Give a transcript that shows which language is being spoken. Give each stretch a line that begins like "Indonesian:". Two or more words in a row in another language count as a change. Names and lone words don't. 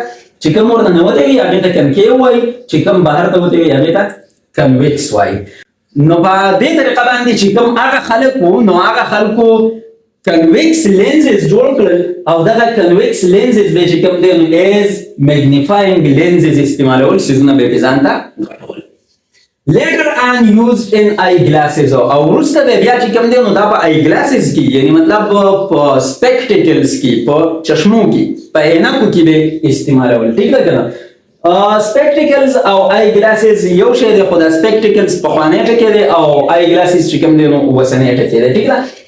Pashto: چې کوم ورته ننوتی وي هغې ته کنکیو وایي، چې کوم بهر ته وتی وي هغې ته کنویکس وایي. نو په دې طریقه باندې چې کوم هغه خلک وو نو هغه خلکو
English: convex lenses
Pashto: جوړ کړل او دغه
English: convex lenses
Pashto: به چې کوم دی نو
English: as magnifying lenses
Pashto: استعمالول، څیزونه به یې په ځان ته غټول.
English: later on used in eye glasses
Pashto: او وروسته به بیا چې کوم دی نو دا په
English: eye glasses
Pashto: کې یعنی مطلب په spectacles کې په چشمو کې په عینکو کې به استعمالول. ټیک ده که نه؟ spectacles او
English: eye glasses
Pashto: یو شی دی خو دا spectacles پخوانی ټکی دی او
English: eye glasses
Pashto: چې کوم دی نو اوسنی ټکی دی. ټیک ده.